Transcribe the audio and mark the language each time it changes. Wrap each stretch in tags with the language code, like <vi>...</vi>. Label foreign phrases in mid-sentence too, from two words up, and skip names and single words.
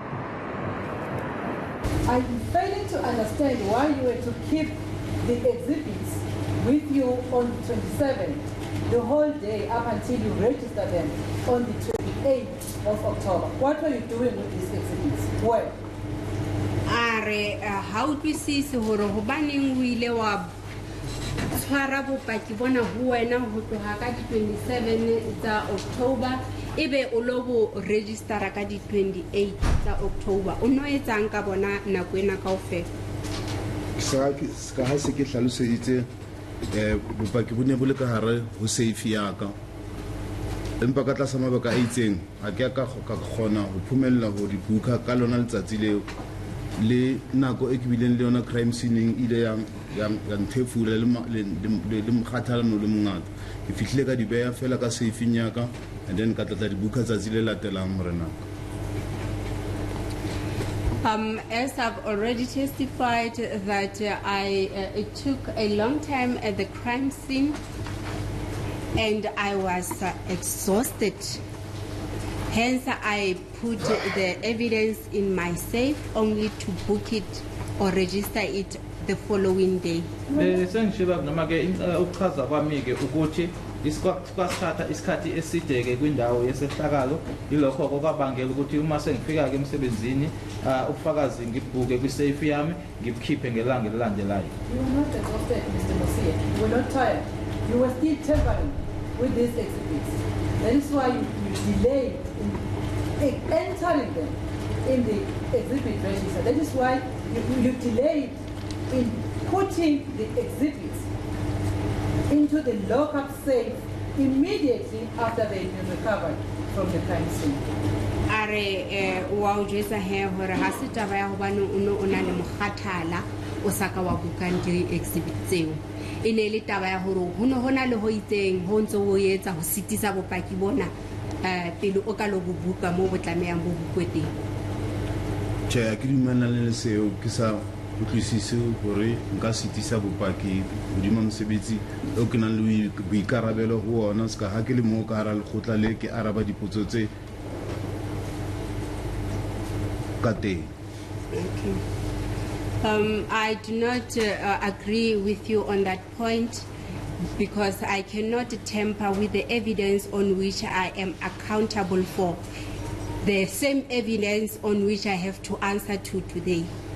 <en>I'm failing to understand why you were to keep the exhibits with you on the 27th, the whole day up until you register them on the 28th of October. What were you doing with these exhibits? Where? How do we see</en> <st>hobaneng o ile wa tshwara bopaki bona ho wena ho tloha ka di 27 tsa October ebe o lo bo register ka di 28 tsa October? O no etsang ka bona nako ena kaofela? Ska ha se ke hlaloseditse bopaki bo ne bo le ka hare ho safe ya ka, empa ka tlasa mabaka a itseng ha ke ka kgona ho phumella ho di buka ka lona letsatsi leo le nako e ke bileng le yona</st> <en>crime scene</en> <st>ile yang nthefula le mkhathalano le mongata. Ke fihlile ka di beya fela ka safe ya ka,</st> <en>and then</en> <st>ka tla di buka tsatsi le latelang morena.</st> <en>As I've already testified that it took a long time at the crime scene and I was exhausted. Hence, I put the evidence in my safe only to book it or register it the following day.</en> <zu>Kwasithatha isikhathi eside-ke kwindawo yesehlakalo, yilokho okwabangela ukuthi uma sengifika-ke emsebenzini ubufakazi ngibhuke kwi-safe yami ngibukhiphe ngelanga elilandelayo.</zu> <en>You were not exhausted, Mr. Mosia. You were not tired. You were still tampering with these exhibits. That is why you delayed in entering them in the exhibit register. That is why you delayed in putting the exhibits into the lockup safe immediately after they had been recovered from the crime scene.</en> <st>Are wa o jwetsa he hore ha se taba ya hobane o na le mokgathala o saka wa bukang di-exhibit tseo e ne le taba ya hore ho no hona le ho itseng ho ntse o etsa ho sitisa bopaki bona pele o ka lo buka mo bo tlamehang bo bukwe teng. Tjhe, ha ke dumellana le seo, ke sa utlwisise hore nka sitisa bopaki hodima mosebetsi o ke nang le boikarabelo ho ona, ska ha ke le moo ka hara lekgotla le ke araba dipotso tse ka teng.</st> <en>I do not agree with you on that point because I cannot tamper with the evidence on which I am accountable for, the same evidence on which I have to answer to today.</en>